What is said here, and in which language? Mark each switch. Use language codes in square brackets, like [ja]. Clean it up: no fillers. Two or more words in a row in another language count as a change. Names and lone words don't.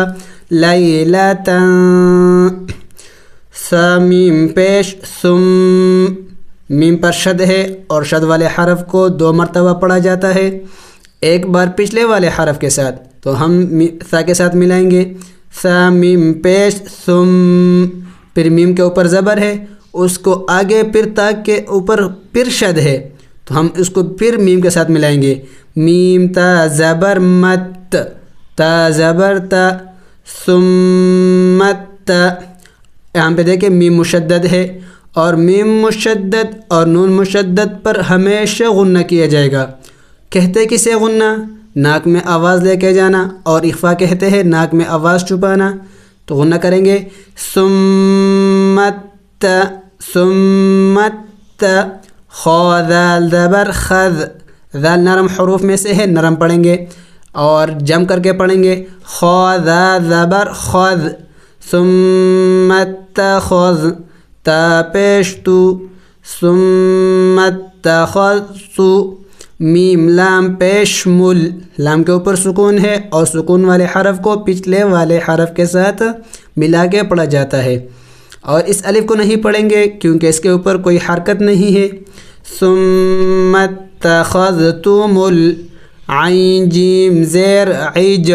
[ur] لیلتن، سا میم پیش ثم، میم پر شد ہے اور شد والے حرف کو 2 مرتبہ پڑھا جاتا ہے، ایک بار پچھلے والے حرف کے ساتھ تو ہم سا کے ساتھ ملائیں گے، سا میم پیش ثم، پھر میم کے اوپر زبر ہے، اس کو آگے پھر تا کے اوپر پھر شد ہے تو ہم اس کو پھر میم کے ساتھ ملائیں گے. میم تا زبر مت، تا زبر تا، ثم تا. یہاں پہ دیکھیں میم مشدد ہے، اور میم مشدد اور نون مشدد پر ہمیشہ غنہ کیا جائے گا. کہتے کسے غنہ؟ ناک میں آواز لے کے جانا، اور اخفا کہتے ہیں ناک میں آواز چھپانا. تو غنہ کریں گے ثم تا، ثم تا. خا ذال زبر خذ، ذال نرم حروف میں سے ہے، نرم پڑھیں گے اور جم کر کے پڑھیں گے. خا ذا زبر خذ، [ar] ثم اتخذ، [ur] تا پیش تو، [ar] ثم اتخذت. [ur] میم لام پیش مل، لام کے اوپر سکون ہے اور سکون والے حرف کو پچھلے والے حرف کے ساتھ ملا کے پڑھا جاتا ہے. اور اس الف کو نہیں پڑھیں گے کیونکہ اس کے اوپر کوئی حرکت نہیں ہے. [ar] ثم اتخذتم [ur] العین جیم زیر عج.